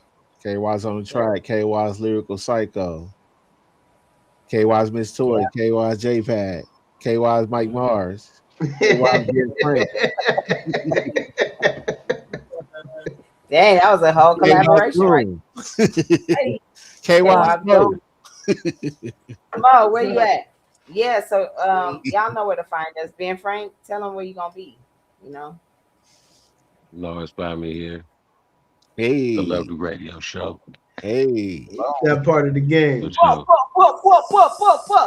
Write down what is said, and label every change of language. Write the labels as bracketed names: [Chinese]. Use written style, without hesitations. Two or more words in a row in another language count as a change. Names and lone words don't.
[English] KY's on the track. KY's Lyrical Psycho. KY's Miss Toy. KY's J Pad. KY's Mike Mars. KY's Get Frank. Dang, that was a whole collaboration, right? KY's Mo. Mo, where you at? Yeah, so y'all know where to find us. Ben Frank, tell them where you gonna be. You know. No, it's by me here. Hey, the Lovely Radio Show. Hey, that part of the game. Whoop, whoop, whoop, whoop, whoop, whoop, whoop.